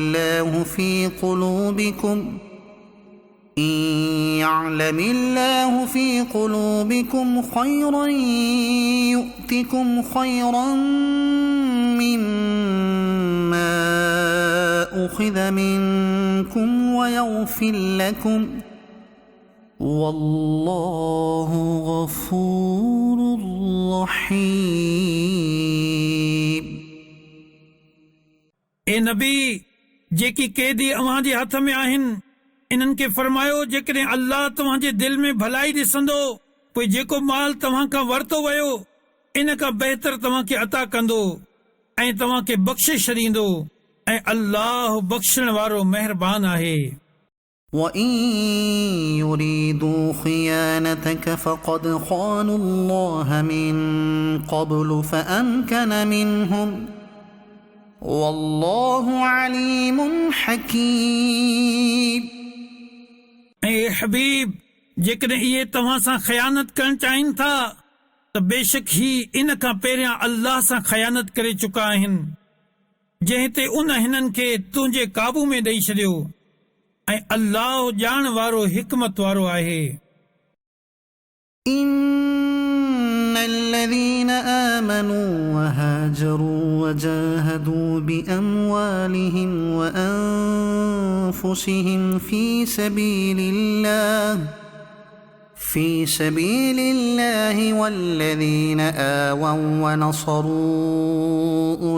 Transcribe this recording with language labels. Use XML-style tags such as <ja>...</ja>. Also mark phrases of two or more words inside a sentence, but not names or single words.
<ar>الله في قلوبكم خيرا يؤتكم خيرا مما أخذ منكم ويغفر لكم والله غفور رحيم.</ar> <sd>ए नबी जेकी कैदी अव्हां जे हथ में आहिनि इन्हनि खे फरमायो जेकॾहिं अल्लाह तव्हां जे दिल में भलाई ॾिसंदो पोइ जेको माल तव्हां खां वरितो वियो इन खां बहितर तव्हां खे अता कंदो ऐं तव्हां खे बख़्शिश छॾींदो ऐं अल्लाह बख़्शण वारो महिरबान आहे।</sd> <ar>وإن يريدوا خيانتك فقد خانوا الله من قبل فأمكن منهم والله عليم حكيم.</ar> <sd>ऐं हबीब जेकॾहिं इहे तव्हां सां ख़यानत करणु चाहिनि था त बेशक ही इन खां पहिरियां अल्लाह सां ख़यानत करे चुका आहिनि जंहिं ते उन हिननि खे तुंहिंजे काबू में ॾेई छॾियो ऐं अल्लाह ॼाण वारो हिकमत वारो आहे।</sd> <ar>إن الذين آمنوا وهاجروا وجاهدوا بأموالهم وأنفسهم في سبيل الله والذين آووا ونصروا</ar>